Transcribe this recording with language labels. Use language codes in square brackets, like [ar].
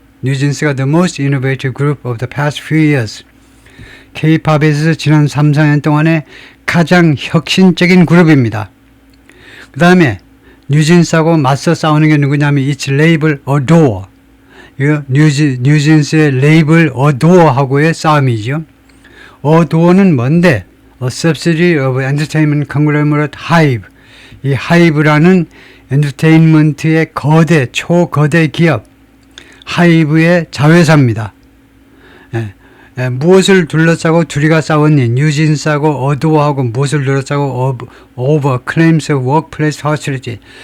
[en] 뉴진스가 the most innovative group of the past few years. [ko] K-팝에서 지난 3, 4년 동안에 가장 혁신적인 그룹입니다. 그 다음에 뉴진스하고 맞서 싸우는 게 누구냐면 [en] its label Adore. [ko] 뉴진스의 레이블 Adore하고의 싸움이죠. Adore는 뭔데? [en] A subsidiary of entertainment conglomerate HYBE. [ko] 이 하이브라는 엔터테인먼트의 초거대 기업 하이브의 자회사입니다. 무엇을 둘러싸고 둘이가 싸웠니? 뉴진스하고 어도어하고 무엇을 둘러싸고 [en] over claims of workplace hostility.